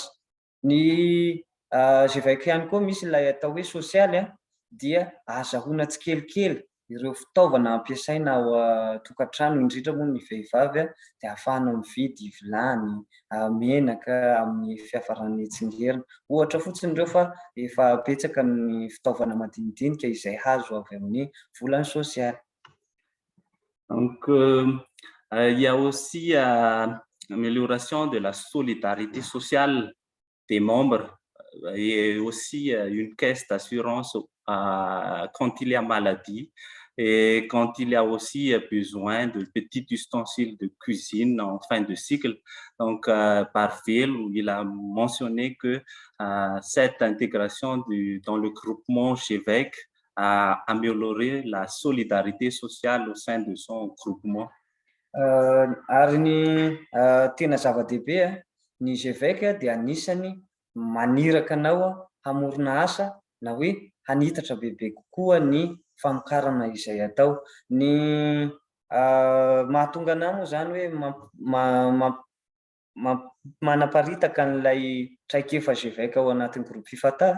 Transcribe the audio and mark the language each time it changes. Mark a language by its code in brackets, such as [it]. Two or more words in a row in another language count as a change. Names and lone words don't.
[mg] Ny GVEC ihany koa misy ilay atao hoe sosialy dia azahoana tsikelikely ireo fitaovana ampiasaina ao tokantrano, indrindra moa ny vehivavy dia ahafahana mividy vilany, menaka amin'ny fiafaran'ny tsingerina, ohatra fotsiny ireo fa efa betsaka ny fitaovana madinidinika izay hazo avy amin'ny volany sosialy. [fr] Donc, il y a aussi l'amélioration de la solidarité sociale des membres et aussi une caisse d'assurance quand il y a maladie et quand il y a aussi besoin de petits ustensiles de cuisine en fin de cycle. Donc, par fil, il a mentionné que cette intégration dans le groupement GVEC a amélioré la solidarité sociale au sein de son groupement. [mg] Ary ny tena zava-dehibe ny GVEC dia anisany maniraka anao hamorona asa na hoe hanitatra bebe kokoa ny famokarana izay atao. Ny mahatonga anao moa zany hoe manaparitaka n'ilay traikefa GVEC ao anatin'ny groupe FIFATA